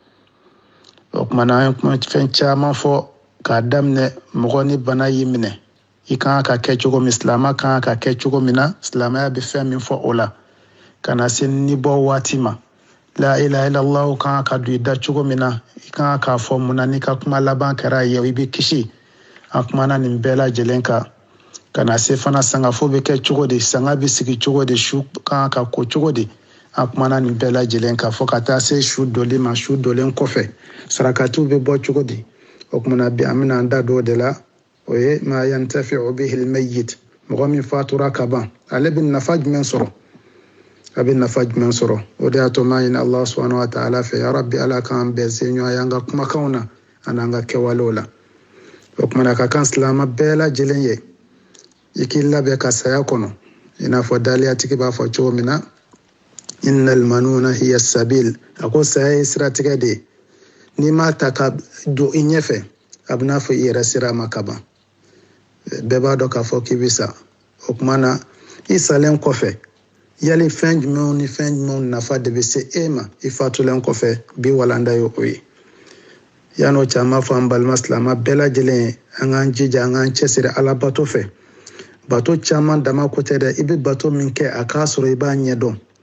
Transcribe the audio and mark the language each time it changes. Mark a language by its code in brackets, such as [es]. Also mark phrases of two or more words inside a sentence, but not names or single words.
[bm] o kumana an ye fɛn caman fɔ k'a daminɛ mɔgɔ ni bana y'i minɛ i kan ka kɛ cogo min silama kan ka kɛ cogo min na silamaya bɛ fɛn min fɔ o la ka na se ni bɔ waati ma [ar] لا إله إلا الله [bm] kan ka don i da cogo min na i kan k'a fɔ munna n'i ka kuma laban kɛra ye i bɛ kisi an kumana nin bɛɛ lajɛlen kan kana se fana sangafo bɛ kɛ cogo di sanga bɛ sigi cogo di su kan ka ko cogo di an kumana nin bɛɛ lajɛlen kan fɔ ka taa se su dɔlen ma su dɔlen kɔfɛ sarakatiw bɛ bɔ cogo di o kumana bi an bɛna an da dɔ de la o ye [ar] ما ينتفع به الميت [bm] mɔgɔ min fatura ka ban ale bɛ nafa jumɛn sɔrɔ a bɛ nafa jumɛn sɔrɔ o de y'a to maa ɲini [ar] الله سبحانه وتعالى [bm] fɛ ya rabbi ala k'an bɛn se ɲɔgɔn ye an ka kumakanw na ani an ka kɛwalew la o kumana ka kan silama bɛɛ lajɛlen ye i k'i labɛn ka saya kɔnɔ i n'a fɔ daliyatigi b'a fɔ cogo min na [ar] إن المنون هي سبيل [bm] a ko saya ye siratigɛ de ye n'i m'a ta ka don i ɲɛfɛ a bɛ n'a fɔ i yɛrɛ sira ma ka ban bɛɛ b'a dɔn k'a fɔ k'i bɛ sa o kuma na i salen kɔfɛ yali fɛn jumɛnw ni fɛn jumɛnw nafa de bɛ se e ma i fatulen kɔfɛ bi walanda ye o ye yan'o caman fɔ an balima silama bɛɛ lajɛlen ye an k'an jija an k'an cɛsiri ala bato fɛ bato caman dama ko tɛ dɛ i bɛ bato min kɛ a k'a sɔrɔ i b'a ɲɛdɔn